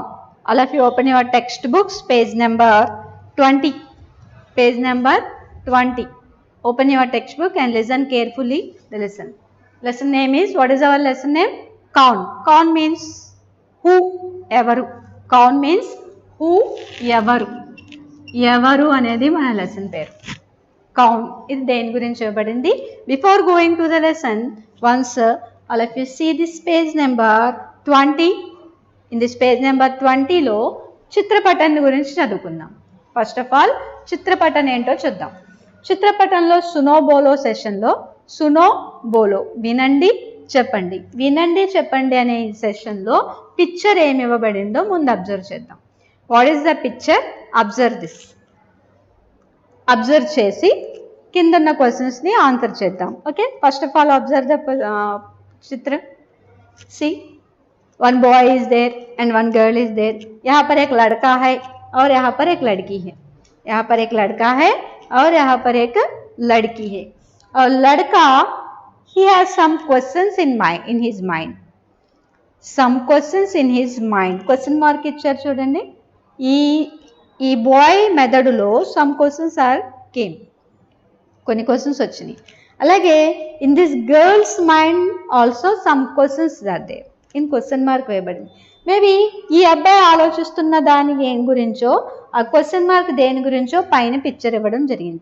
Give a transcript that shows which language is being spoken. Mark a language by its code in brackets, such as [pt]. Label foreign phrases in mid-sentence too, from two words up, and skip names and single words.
[en] All of you open your textbooks, page number 20. Page number 20. Open your textbook and listen carefully the lesson. Lesson name is, what is our lesson name? Count. Count means who, evaru. Count means who, [te] evaru. ఎవరు అనేది మన lesson పేరు. Count ఇది దేని గురించి ఇవ్వబడింది. [en] before going to the lesson once all of you see this page number 20. in this page number [te] 20లో చిత్రపటం గురించి చదువుకుందాం. [en] first of all [te] చిత్రపటం ఏంటో చూద్దాం. చిత్రపటంలో [hi] सुनो बोलो [te] సెషన్లో [hi] सुनो बोलो [te] వినండి చెప్పండి, వినండి చెప్పండి అనే సెషన్లో పిక్చర్ ఏమి ఇవ్వబడిందో ముందు అబ్జర్వ్ చేద్దాం. [en] what is the picture? observe this. [te] అబ్జర్వ్ చేసి కింద ఉన్న క్వశ్చన్స్ని ఆన్సర్ చేద్దాం. [en] okay, first of all observe the चित्र. see, one boy is there and one girl is there. [hi] यहाँ पर एक लड़का है और यहाँ पर एक लड़की है. यहाँ पर एक लड़का है और यहाँ पर एक लड़की है. और लड़का [en] he has some questions in his mind. Some questions in his mind. Question mark [te] ఇచ్చారు చూడండి. ఈ బాయ్ మెథడ్లో [en] some questions are came, [te] కొన్ని క్వశ్చన్స్ వచ్చినాయి. [en] అలాగే in this girl's mind also some questions are there. in question mark [te] వేయబడింది. మేబీ ఈ అబ్బాయి ఆలోచిస్తున్న దాని దేని గురించో, ఆ [en] question mark [te] దేని గురించో పైన పిక్చర్ ఇవ్వడం జరిగింది.